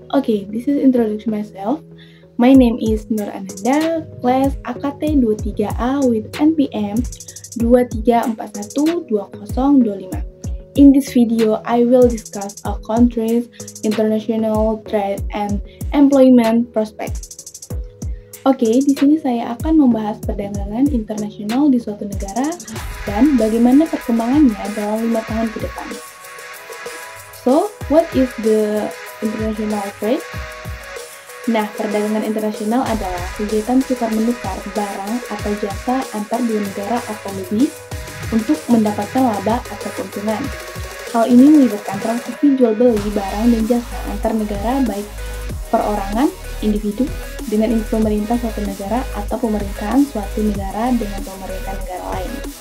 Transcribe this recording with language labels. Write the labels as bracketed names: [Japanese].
[English] Okay, this is introduction myself. My name is Nur Ananda, class AKT 23A with NPM 23412025. In this video, I will discuss a country's international trade and employment prospects. [Indonesian] Oke, di sini saya akan membahas perdagangan internasional di suatu negara dan bagaimana perkembangannya dalam 5 tahun ke depan. [English] So, what is the international trade? [Indonesian] Nah, perdagangan internasional adalah kegiatan tukar menukar barang atau jasa antar dua negara atau lebih untuk mendapatkan laba atau keuntungan. Hal ini melibatkan transaksi jual beli barang dan jasa antar negara baik perorangan, individu, dengan pemerintah suatu negara atau pemerintahan suatu negara dengan pemerintah negara lain.